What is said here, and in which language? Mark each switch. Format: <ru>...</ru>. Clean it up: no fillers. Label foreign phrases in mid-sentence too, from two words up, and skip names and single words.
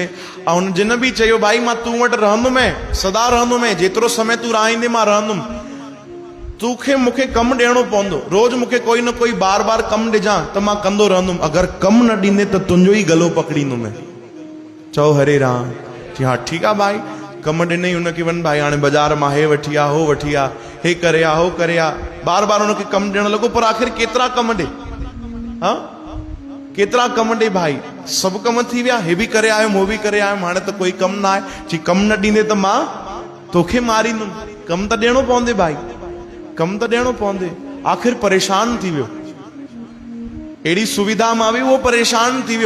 <sd>ऐं हुन जिन बि चयो भाई मां तूं वटि रहंदुमि, सदा रहंदुमि, जेतिरो समय तूं रहाईंदे मां रहंदुमि, तोखे मूंखे कमु ॾियणो पवंदो, रोज़ मूंखे कोई न कोई बार बार कमु ॾिजां त मां कंदो रहंदुमि, अगरि कमु न ॾींदे त तुंहिंजो ई गलो पकड़ींदुमि। चओ हरे राम। जी हा ठीकु आहे भाई, कमु ॾिनई हुनखे, वञ भाई हाणे बाज़ारि मां हे वठी आ, हो वठी आ, हे करे आ, हो करे आ, बार बार हुनखे कमु ॾियणु लॻो। पर आख़िर केतिरा कमु ॾे, हा केतिरा कमु ॾे भाई, सभु कमु थी विया, हे बि करे आयुमि, हो बि करे आयुमि, हाणे त कोई कमु न आहे। जी कमु न ॾींदे त मां तोखे मारींदुमि, कमु त ॾियणो पवंदे भाई, कमु त ॾियणो पवंदे। आख़िर परेशान थी वियो, अहिड़ी सुविधा मां बि उहो परेशान थी वियो।</sd>